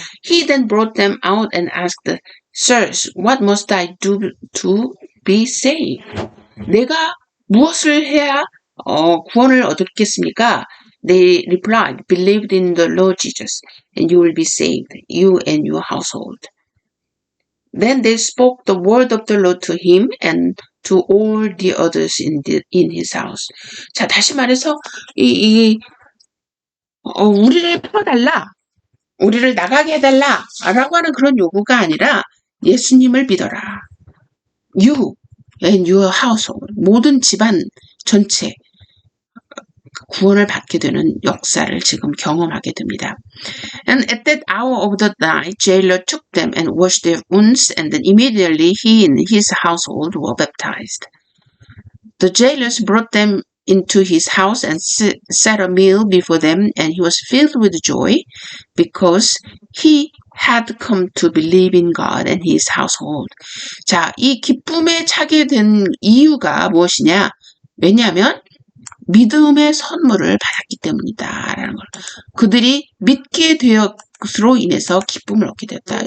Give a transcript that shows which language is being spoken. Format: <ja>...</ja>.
<en>He then brought them out and asked, Sirs, what must I do to be saved?</en> <ko>내가 무엇을 해야 구원을 얻겠습니까?</ko> <en>They replied, believe in the Lord Jesus, and you will be saved, you and your household. Then they spoke the word of the Lord to him and to all the others in his house.</en> <ko>자, 다시 말해서 우리를 풀어달라, 우리를 나가게 해달라라고 하는 그런 요구가 아니라 예수님을 믿어라.</ko> <en>You and your household,</en> <ko>모든 집안 전체 구원을 받게 되는 역사를 지금 경험하게 됩니다.</ko> <en>And at that hour of the night, jailer took them and washed their wounds, and then immediately he and his household were baptized. The jailers brought them into his house and set a meal before them, and he was filled with joy because he had come to believe in God and his household.</en> <ko>자, 이 기쁨에 차게 된 이유가 무엇이냐? 왜냐하면 믿음의 선물을 받았기 때문이다. 라는 걸. 그들이 믿게 되었으로 인해서 기쁨을 얻게 되었다.</ko>